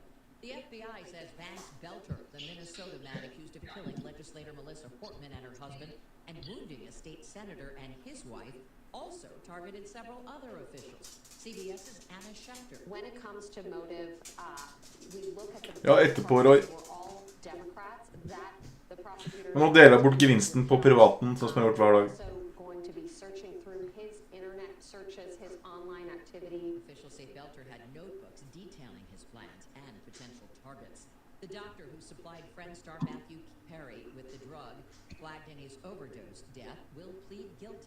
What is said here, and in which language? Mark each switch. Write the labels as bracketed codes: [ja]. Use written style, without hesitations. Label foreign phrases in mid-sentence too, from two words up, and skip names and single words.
[en] The FBI says Vance Belter, the Minnesota man accused of killing legislator Melissa Portman and her husband and wounding a state senator and his wife, also targeted several other officials. CBS's Anna Schechter. When it comes to motive, [no] Ja, etterpå, Roy. Men nå deler jeg bort gevinsten på privaten, sånn som jeg har gjort hver dag. [en] Officials say Belter had notebooks detailing his plans and potential targets. The doctor who supplied Friend star Matthew Perry with the drug, flagged in his overdose death, will plead guilty.